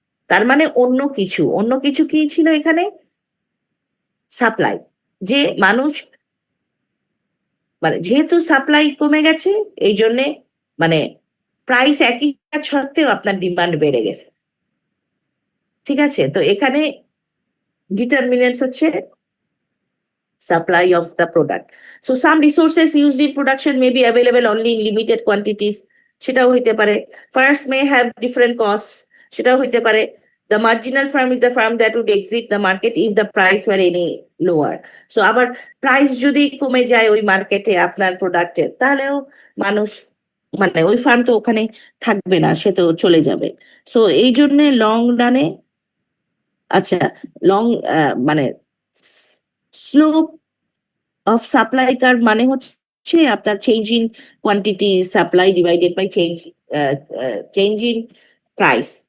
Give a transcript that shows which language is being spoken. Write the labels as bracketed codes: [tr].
[bn] তার মানে অন্য কিছু কি ছিল এখানে, সাপ্লাই, যে মানুষ, মানে যেহেতু সাপ্লাই কমে গেছে এই জন্যে, মানে প্রাইস একই থাকা সত্ত্বেও আপনার ডিমান্ড বেড়ে গেছে। ঠিক আছে, তো এখানে ডিটারমিনেন্টস হচ্ছে [en] supply of the product. So some resources used in production may be available only in limited quantities, [bn] সেটাও হইতে পারে। [en] Firms may have different costs, [bn] সেটাও হইতে পারে। [en] The marginal firm is the firm that would exit the market if the price were any lower. [bn] So আবার price যদি কমে যায় ওই মার্কেটে আপনার প্রোডাক্টের, তাহলেও মানুষ, মানে ওই ফার্ম তো ওখানে থাকবে না, সে তো চলে যাবে। সো এই জন্য লং রানে, আচ্ছা, লং মানে স্লোপ অফ সাপ্লাই কার্ভ মানে হচ্ছে আপনার change in quantity supply divided by change in price.